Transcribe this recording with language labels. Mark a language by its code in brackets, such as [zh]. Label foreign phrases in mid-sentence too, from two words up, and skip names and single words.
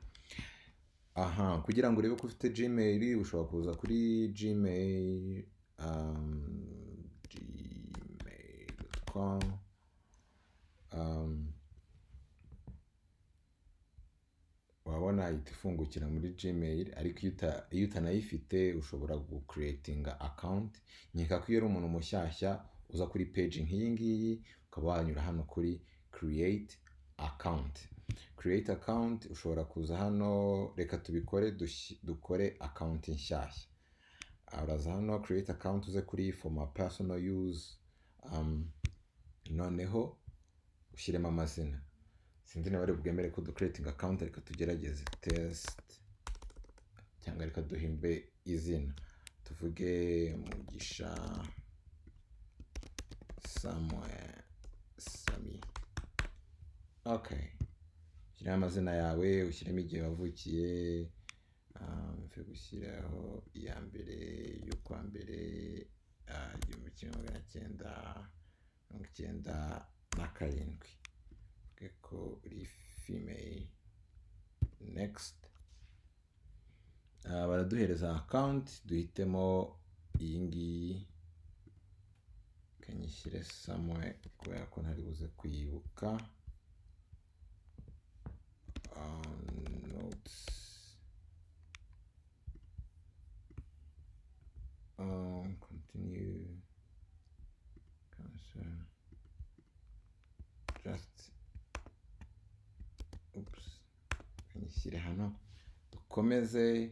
[rw] Kugira ngo urebe ko ufite Gmail, ushobora kuza kuri gmail.com, wabona ihita ifungukira muri Gmail, ariko iyo utanayifite ushobora gucreatinga account. Nkeka ko iyo uri umuntu mushyashya uza kuri page nk'iyi ngiyi, ukaba wanyura hano kuri [en] create account. Create account, [rw] ushobora kuza hano, reka tubikore dukore account nshyashya. Uraza hano [en] create account, [rw] uze kuri [en] for my personal use, [rw] noneho ushyiremo amazina. Sinzi niba bari bwemere ko [en] creating account, [rw] reka tugerageze test, cyangwa reka duhimbe izina, tuvuge Mugisha somewhere Sami. Okay, ushyiramo amazina yawe, ushyiremo igihe wavukiye, mfe gushyiraho iya mbere y'ukwa mbere 1997, ko uri female. [en] Next, [rw] baraduhereza account, duhitemo iyi ngiyi, kanyishyire somewhere kubera ko ntari buze kuyibuka. [en] Notes, continue, cancel, just, [rw] kanyishyire hano, dukomeze.